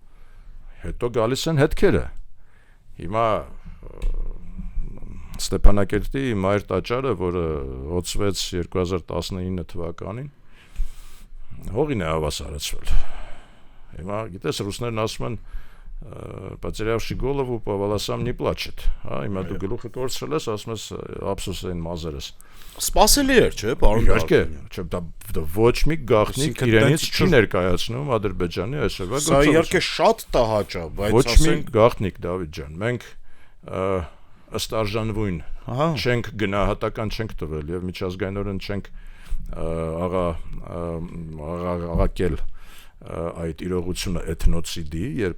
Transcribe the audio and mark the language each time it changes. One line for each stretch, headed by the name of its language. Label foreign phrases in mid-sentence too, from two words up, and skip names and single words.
Armenian: ազգը հետո գալիս են հետքերը։ Հիմա Ստեփանակերտի մայր տաճարը, որը հոցվեց 2019 թվականին, հողին է հավասարացվել։ Հիմա գիտես, ռուսներն ասում են
Russian: потерявший голову по волосам не плачет,
Armenian: հա, հիմա դու գլուխը կորցրել ես, ասում ես ափսոս այն մազերս։ Սպասելի էր, չէ՞, պարոն Իհարկե, չէ, դա ոչ մի գաղտնիք իրենից չի ներկայացնում Ադրբեջանի այսօրվա գործողությունը։ Սա իհարկե շատ տհաճ է, բայց ոչ մի գաղտնիք, Դավիթ ջան, մենք ըստ արժանվույն չենք գնահատական չենք տվել եւ միջազգայինորեն չենք աղակել այդ իրողությունը էթնոցիդի, երբ